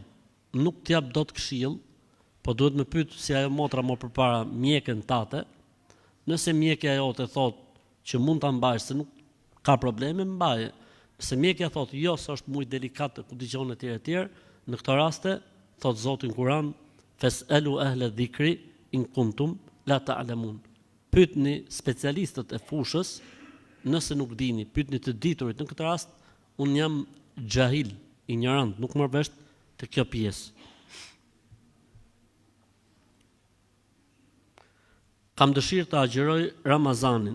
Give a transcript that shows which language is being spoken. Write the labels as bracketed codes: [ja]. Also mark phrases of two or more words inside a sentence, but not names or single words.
[sq] Nuk t'jap dot këshill, po duhet më pyet si ajo motra më përpara mjekën tate. Nëse mjekja jote thotë që mund ta mbajsh, se nuk ka probleme, mbaje. Nëse mjekja thotë jo, se është shumë delikat, ku dëgjon etj, në këtë raste thot Zoti në Kur'an, [ar] "فاسألوا أهل الذكر إن كنتم لا تعلمون." [sq] Pyetni specialistët e fushës nëse nuk dini, pyetni të diturit. Në këtë rast un jam xahil, ignorant, nuk marr vesh të kjo pjesë. Kam dëshirë të agjëroj Ramazanin.